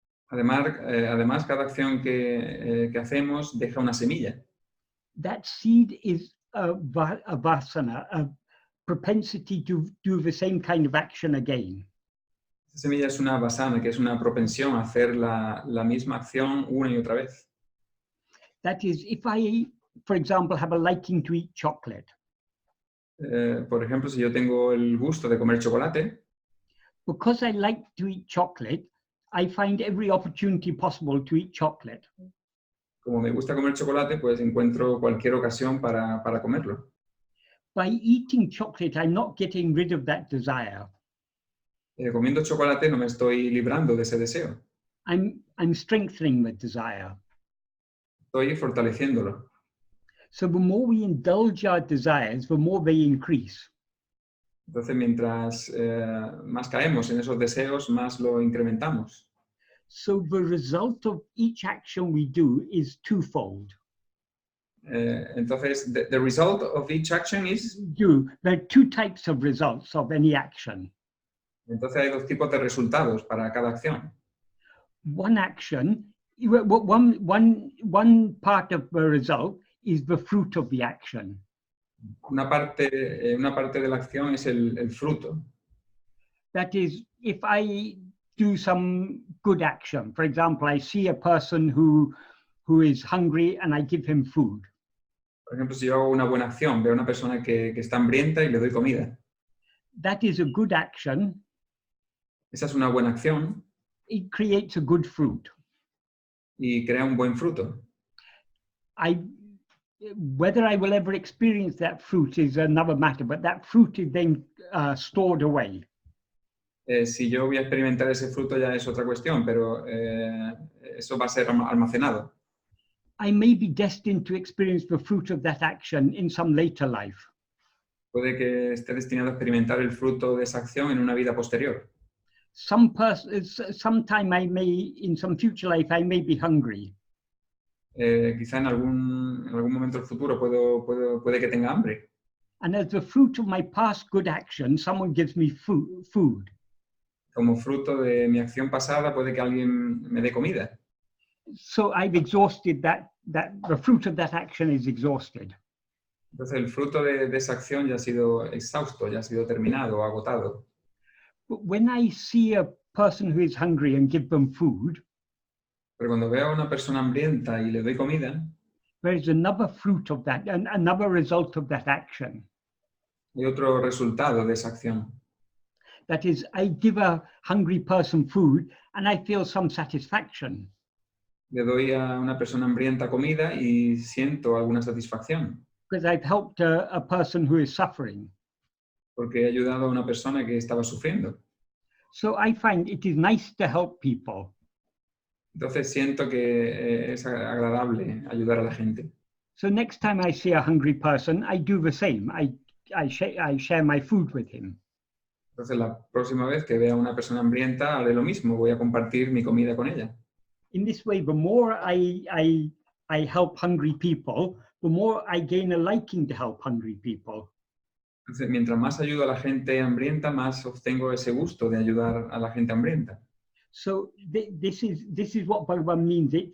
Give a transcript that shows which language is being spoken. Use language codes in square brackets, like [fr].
[es] Además, cada acción que hacemos deja una semilla. [en] That seed is a vasana, a propensity to do the same kind of action again. [es] Esa semilla es una vasana, que es una propensión a hacer la misma acción una y otra vez. [en] That is, if I, for example, have a liking to eat chocolate, [es] Por ejemplo, si yo tengo el gusto de comer chocolate, [en] because I like to eat chocolate, I find every opportunity possible to eat chocolate. [es] como me gusta comer chocolate, pues encuentro cualquier ocasión para comerlo. [en] By eating chocolate, I'm not getting rid of that desire. [es] Comiendo chocolate no me estoy librando de ese deseo, [en] I'm strengthening the desire. [es] estoy fortaleciéndolo. [en] So the more we indulge our desires, the more they increase. [es] Entonces, mientras más caemos en esos deseos, más lo incrementamos. [en] So the result of each action we do is twofold. Entonces, the result of each action is... There are two types of results of any action. [es] Entonces, hay dos tipos de resultados para cada acción. [en] One action, one part of the result is the fruit of the action. [es] Una parte de la acción es el fruto. [en] That is, if I do some good action, for example, I see a person who is hungry and I give him food. [es] Por ejemplo, si yo hago una buena acción, veo a una persona que está hambrienta y le doy comida. [en] That is a good action. [es] Esa es una buena acción. [en] It creates a good fruit. [es] Y crea un buen fruto. [en] Whether I will ever experience that fruit is another matter, but that fruit is then stored away. [es] Si yo voy a experimentar ese fruto ya es otra cuestión, pero eso va a ser almacenado. [en] I may be destined to experience the fruit of that action in some later life. [es] Puede que esté destinado a experimentar el fruto de esa acción en una vida posterior. [en] Sometime in some future life, I may be hungry. [es] Quizá en algún momento del futuro puede que tenga hambre. [en] And as the fruit of my past good action, someone gives me food. [es] Como fruto de mi acción pasada, puede que alguien me dé comida. [en] So I've exhausted the fruit of that action is exhausted. [es] Entonces el fruto de esa acción ya ha sido exhausto, ya ha sido terminado, agotado. [en] But when I see a person who is hungry and give them food, [es] pero cuando veo a una persona hambrienta y le doy comida, [en] there is another fruit of that, and another result of that action. [es] hay otro resultado de esa acción. [en] That is, I give a hungry person food and I feel some satisfaction. [es] Le doy a una persona hambrienta comida y siento alguna satisfacción. [en] Because I've helped a person who is suffering. [es] Porque he ayudado a una persona que estaba sufriendo. [en] So I find it is nice to help people. [es] Entonces siento que es agradable ayudar a la gente. [en] So next time I see a hungry person, I do the same. I share my food with him. [es] Entonces la próxima vez que vea a una persona hambrienta, haré lo mismo, voy a compartir mi comida con ella. [en] In this way, the more I help hungry people, the more I gain a liking to help hungry people. [es] Entonces, mientras más ayudo a la gente hambrienta, más obtengo ese gusto de ayudar a la gente hambrienta. [en] So this is what Bhagavan means.